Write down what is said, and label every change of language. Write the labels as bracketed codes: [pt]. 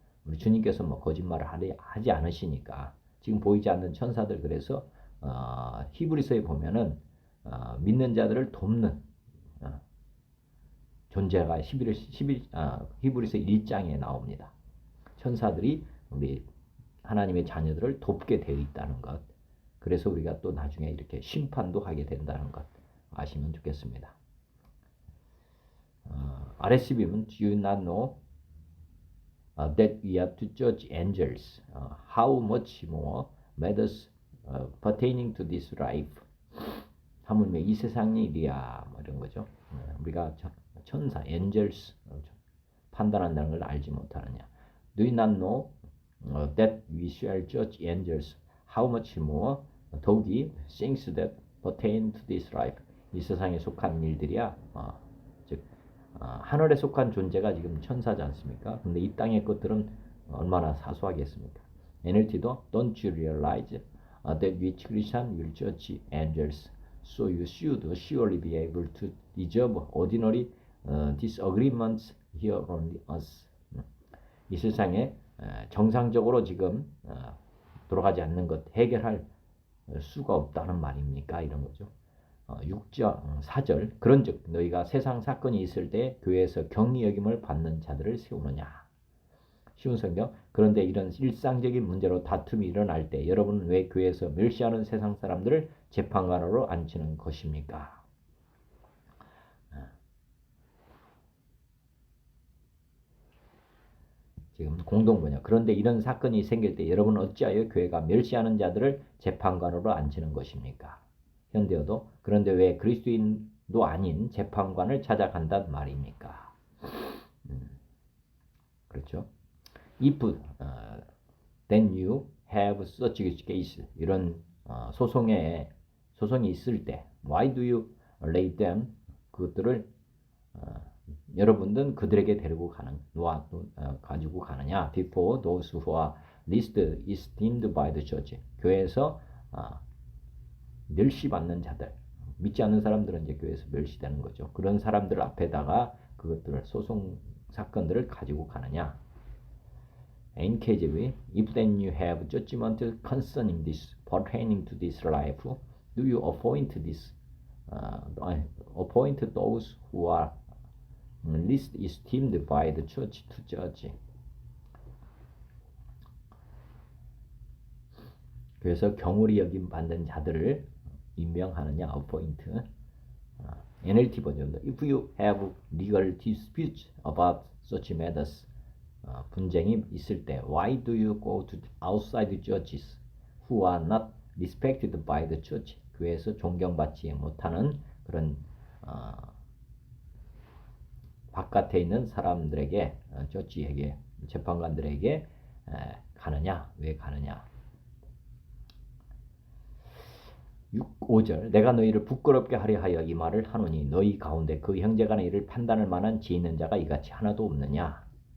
[ko] 우리 주님께서 뭐 거짓말을 하지 않으시니까 지금 보이지 않는 천사들 그래서 히브리서에 보면은 믿는 자들을 돕는 존재가 히브리서 1장에 나옵니다. 천사들이 우리 하나님의 자녀들을 돕게 되어 있다는 것. 그래서 우리가 또 나중에 이렇게 심판도 하게 된다는 것 아시면 좋겠습니다. [en] RSV는 Do you not know that we are to judge angels? How much more matters pertaining to this life? [ko] 하물며 이 세상의 일이야 뭐 이런 거죠. 우리가 천사, angels 판단한다는 걸 알지 못하느냐? [en] Do you not know that we shall judge angels? How much more [ko] 더욱이 [en] things that pertain to this life. [ko] 이 세상에 속한 일들이야. 즉 하늘에 속한 존재가 지금 천사지 않습니까? 근데 이 땅의 것들은 얼마나 사소하겠습니까? [en] NLT도 Don't you realize that we Christians will judge angels? So you should surely be able to resolve ordinary disagreements here on earth. [ko] 이 세상에 정상적으로 지금 돌아가지 않는 것 해결할 수가 없다는 말입니까? 이런 거죠. 6절, 4절 그런즉 너희가 세상 사건이 있을 때 교회에서 경리 여김을 받는 자들을 세우느냐. 쉬운 성경. 그런데 이런 일상적인 문제로 다툼이 일어날 때 여러분은 왜 교회에서 멸시하는 세상 사람들을 재판관으로 앉히는 것입니까? 지금 공동번역. 그런데 이런 사건이 생길 때 여러분은 어찌하여 교회가 멸시하는 자들을 재판관으로 앉히는 것입니까? 현대어도. 그런데 왜 그리스도인도 아닌 재판관을 찾아간단 말입니까? 그렇죠. [en] If then you have such a case, [ko] 이런 소송이 있을 때 [en] why do you lay them, [ko] 그것들을 여러분들은 그들에게 데리고 가지고 가느냐? [en] Before those who are least esteemed by the church. [ko] 교회에서 멸시받는 자들, 믿지 않는 사람들은 이제 교회에서 멸시되는 거죠. 그런 사람들 앞에다가 그것들을 소송 사건들을 가지고 가느냐? [en] NKJV, if then you have judgment concerning this, pertaining to this life, do you appoint those who are least esteemed by the church to judge? [ko] 그래서 경홀히 여김 받는 자들을 임명하느냐, appoint. [en] NLT 버전도 if you have legal disputes about such matters, [ko] 분쟁이 있을 때 [en] why do you go to outside judges who are not respected by the church? [ko] 교회에서 존경받지 못하는 그런 바깥에 있는 사람들에게, 저지에게, 재판관들에게 가느냐? 왜 가느냐? 5절 내가 너희를 부끄럽게 하려 하여 이 말을 하노니 너희 가운데 그 형제간의 일을 판단할 만한 지혜 있는 자가 이같이 하나도 없느냐?